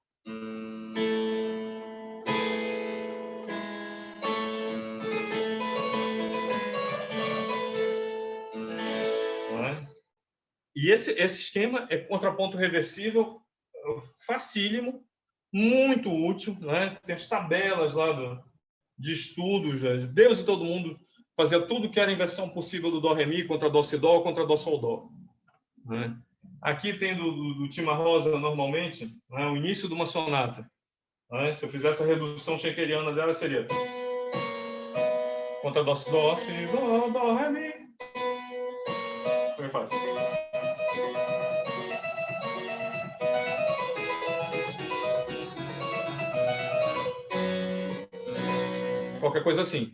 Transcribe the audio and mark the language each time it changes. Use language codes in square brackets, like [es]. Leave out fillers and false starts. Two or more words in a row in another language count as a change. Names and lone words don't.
[pt] E esse esquema é contraponto reversível, facílimo, muito útil, Tem as tabelas lá de estudos, Deus e todo mundo fazia tudo que era inversão possível do Dó-Ré-Mi contra Dó-Si-Dó contra Dó-Sol-Dó. Aqui tem do Cimarosa, normalmente, o início de uma sonata. Se eu fizesse a redução schenkeriana dela, seria contra Dó-Si-Dó, Si-Dó, Dó-Ré-Mi. Como é que faz? Qualquer coisa assim.